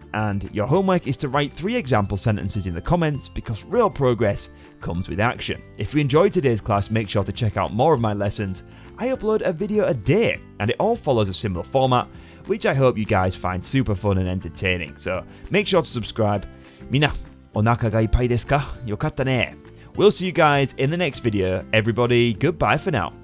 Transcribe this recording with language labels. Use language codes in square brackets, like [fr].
[en] And your homework is to write 3 example sentences in the comments, because real progress comes with action. If you enjoyed today's class, make sure to check out more of my lessons. I upload a video a day, and it all follows a similar format, which I hope you guys find super fun and entertaining. So make sure to subscribe [ja] みんな、お腹がいっぱいですか？よかったね。 [en] We'll see you guys in the next video. Everybody, goodbye for now.